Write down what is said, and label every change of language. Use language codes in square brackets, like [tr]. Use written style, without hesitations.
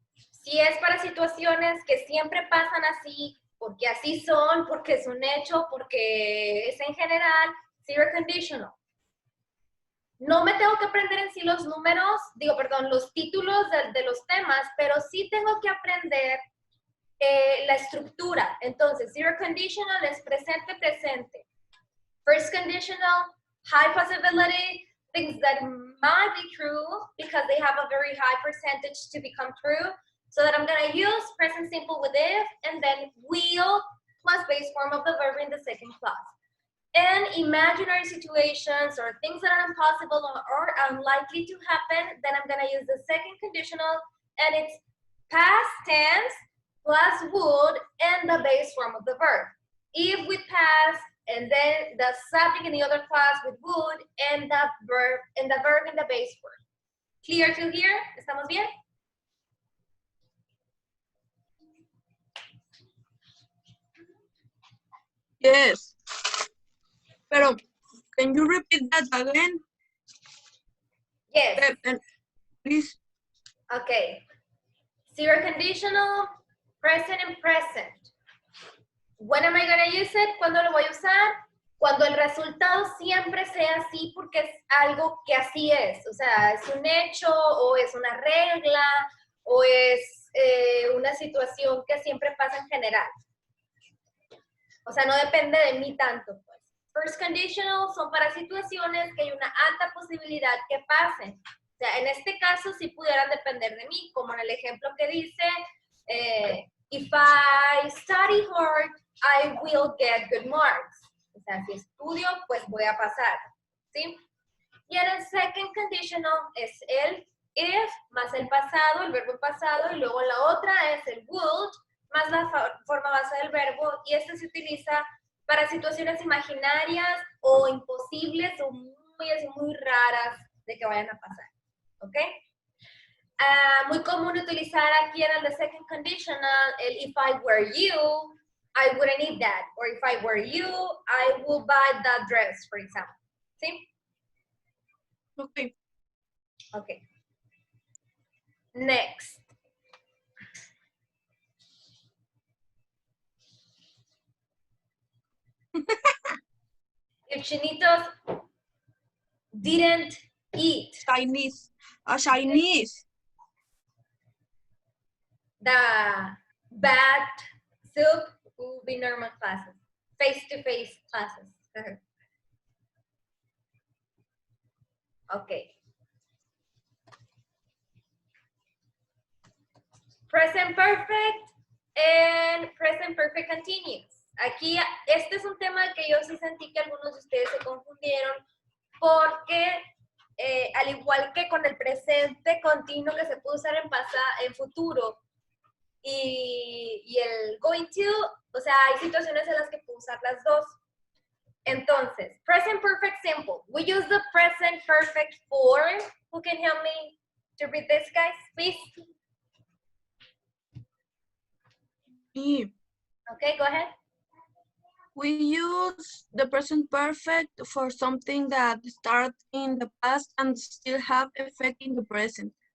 [es] Si es para situaciones que siempre pasan así, porque así son, porque es un hecho, porque es en general, zero conditional. No me tengo que aprender en sí los números, los títulos de los temas, pero sí tengo que aprender la estructura. Entonces, zero conditional es presente, presente. [en] First conditional, high possibility, things that might be true because they have a very high percentage to become true. So that I'm going to use present simple with if and then will plus base form of the verb in the second clause. And imaginary situations or things that are impossible or unlikely to happen, then I'm going to use the second conditional, and it's past tense plus would and the base form of the verb. If with past, and then the subject in the other clause with would and the verb in the base form. Clear to here? [es] ¿Estamos bien? [en] Yes. Pero, can you repeat that again? Yes. Please. Okay. Zero conditional, present and present. When am I going to use it? [es] ¿Cuándo lo voy a usar? Cuando el resultado siempre sea así porque es algo que así es. O sea, es un hecho o es una regla o es una situación que siempre pasa en general. O sea, no depende de mí tanto, pues. First conditional son para situaciones que hay una alta posibilidad que pasen. O sea, en este caso sí pudieran depender de mí, como en el ejemplo que dice, [en] if I study hard, I will get good marks. [es] O sea, si estudio, pues voy a pasar, ¿sí? Y en el second conditional es el if más el pasado, el verbo pasado, y luego la otra es el would más la forma base del verbo, y este se utiliza para situaciones imaginarias o imposibles o muy raras de que vayan a pasar, ¿ok? Muy común utilizar aquí en el de [en] second conditional el if I were you, I wouldn't eat that, or if I were you, I would buy that dress, for example, ¿sí? Okay. Okay. Next. If Chinitos didn't Eat. Chinese. Chinese. The bad soup will be normal classes. Face-to-face classes. Okay. Present perfect and present perfect continuous. [es] Aquí, este es un tema que yo sí sentí que algunos de ustedes se confundieron porque al igual que con el presente continuo que se puede usar en futuro y el going to, o sea, hay situaciones en las que puedo usar las dos. [en] Entonces, present perfect simple. We use the present perfect form. Who can help me to read this, guys, please? Me. Okay, go ahead. We use the present perfect for something that started in the past and still have effect in the present.